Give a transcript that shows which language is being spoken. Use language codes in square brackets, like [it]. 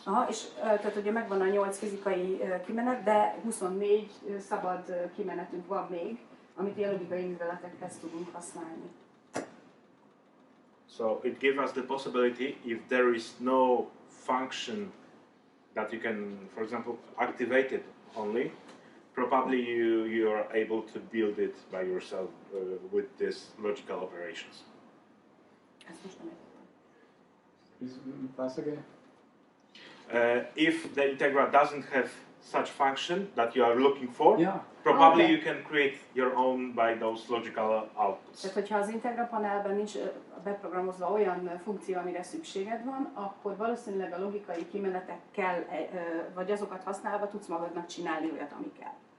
[hu] Aha, és tehát ugye megvan a 8 fizikai kimenet, de 24 szabad kimenetünk van még, amit ilyen logikai műveletekhez tudunk használni. [en] So it gives us the possibility, if there is no function that you can, for example, activate it only, probably you are able to build it by yourself with these logical operations. [hu] Ezt most nem értettem. [en] Once again. If the Integra doesn't have such function that you are looking for, Yeah. probably Okay. you can create your own by those logical outputs. [hu] Tehát, hogyha az Integra panelben nincs beprogramozva olyan funkció, amire szükséged van, akkor valószínűleg a logikai kimenetekkel, vagy azokat használva tudsz magadnak csinálni olyat, ami kell.